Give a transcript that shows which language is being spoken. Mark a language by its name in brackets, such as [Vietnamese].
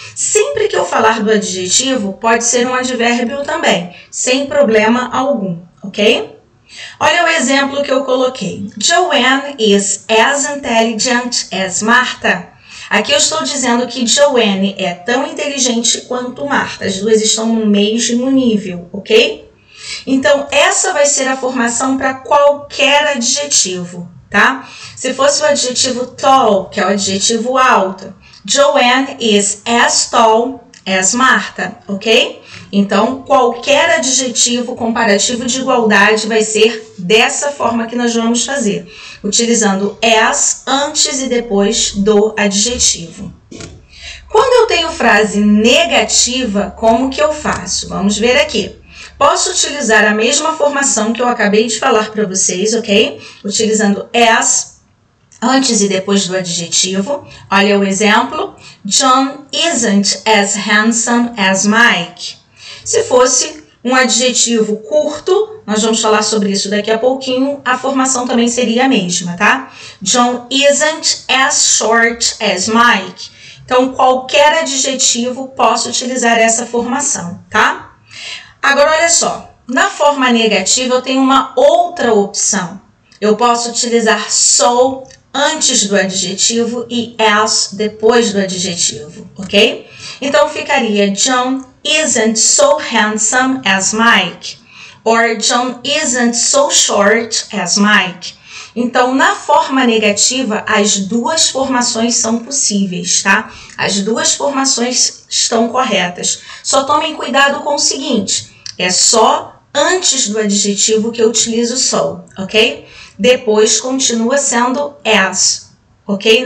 [Portuguese] Sempre que eu falar do adjetivo, pode ser um advérbio também, sem problema algum, ok? Olha o exemplo que eu coloquei. [English] Joanne is as intelligent as Martha. [Portuguese] Aqui eu estou dizendo que Joanne é tão inteligente quanto Marta. As duas estão no mesmo nível, ok? Então, essa vai ser a formação para qualquer adjetivo, tá? Se fosse o adjetivo tall, que é o adjetivo alto, [English] Joanne is as tall as Marta, [Portuguese] ok? Então, qualquer adjetivo comparativo de igualdade vai ser dessa forma que nós vamos fazer, utilizando as antes e depois do adjetivo. Quando eu tenho frase negativa, como que eu faço? Vamos ver aqui. Posso utilizar a mesma formação que eu acabei de falar para vocês, ok? Utilizando as antes e depois do adjetivo. Olha o exemplo. [English] John isn't as handsome as Mike. [Portuguese] Se fosse um adjetivo curto, nós vamos falar sobre isso daqui a pouquinho, a formação também seria a mesma, tá? [English] John isn't as short as Mike. [Portuguese] Então, qualquer adjetivo posso utilizar essa formação, tá? Agora, olha só. Na forma negativa, eu tenho uma outra opção. Eu posso utilizar so antes do adjetivo e as depois do adjetivo, ok? Então, ficaria [English] John isn't so handsome as Mike. Or John isn't so short as Mike. [Portuguese] Então, na forma negativa, as duas formações são possíveis, tá? As duas formações estão corretas. Só tomem cuidado com o seguinte, é só antes do adjetivo que eu utilizo so, ok? Depois continua sendo as, ok?